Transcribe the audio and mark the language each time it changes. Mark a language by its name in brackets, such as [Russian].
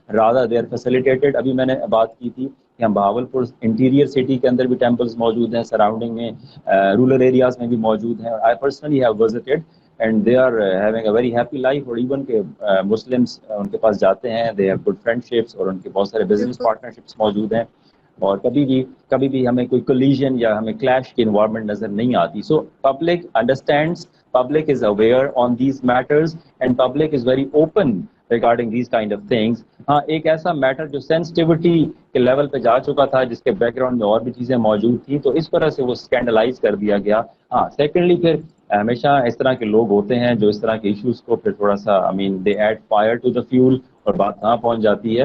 [English] Rather they are facilitated. [Urdu] ابھی میں نے بات کی تھی کہ ہم بہاولپور انٹیریئر سٹی کے اندر بھی ٹیمپلز موجود ہیں, سراؤنڈنگ میں رورل ایریاز میں بھی موجود ہیں. [English] I personally have visited and they are having a very happy life. [Urdu] اور ایون کہ مسلمس ان کے پاس جاتے ہیں, [English] they have good friendships [Urdu] اور ان کے بہت سارے بزنس پارٹنرشپس موجود ہیں. اور کبھی بھی ہمیں کوئی کولیجن یا ہمیں کلیش کی انوائرمنٹ نظر نہیں آتی. [English] So public understands, public is aware on these matters and public is very open regarding these kind of things. [Urdu] ہاں, ایک ایسا میٹر جو سینسٹیوٹی کے لیول پہ جا چکا تھا جس کے بیک گراؤنڈ میں اور بھی چیزیں موجود تھیں تو اس طرح سے وہ اسکینڈلائز کر دیا گیا. ہاں, سیکنڈلی پھر ہمیشہ اس طرح کے لوگ ہوتے ہیں جو اس طرح کے ایشوز کو پھر تھوڑا سا [English] they add fire to the fuel [Urdu] اور بات کہاں پہنچ جاتی ہے.